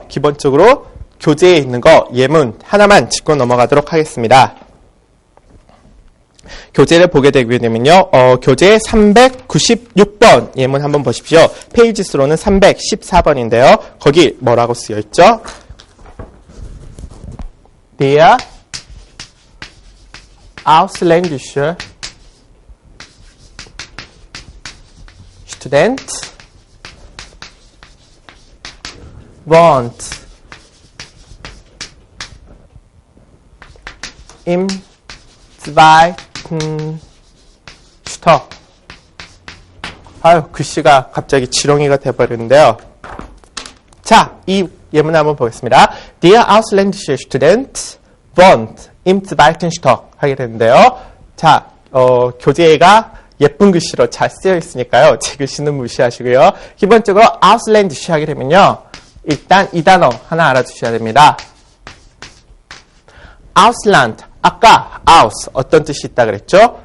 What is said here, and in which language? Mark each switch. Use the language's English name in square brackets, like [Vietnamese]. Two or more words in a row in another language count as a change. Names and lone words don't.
[Korean] 기본적으로 교재에 있는 거 예문 하나만 짚고 넘어가도록 하겠습니다. 교재를 보게 되면요. 교재 396번 예문 한번 보십시오. 페이지 수로는 314번인데요. 거기 뭐라고 쓰여 있죠? [German] Der ausländische Student wohnt im zweiten Stock. [Korean] 아유, 글씨가 갑자기 지렁이가 돼버리는데요. 자, 이 예문 한번 보겠습니다. [German] Der ausländische Student wohnt im zweiten Stock [Korean] 하게 되는데요. 자, 교재가 예쁜 글씨로 잘 쓰여 있으니까요. 제 글씨는 무시하시고요. 기본적으로 ausländische 하게 되면요. 일단 이 단어 하나 알아두셔야 됩니다. Ausland. 아까 aus 어떤 뜻이 있다 그랬죠?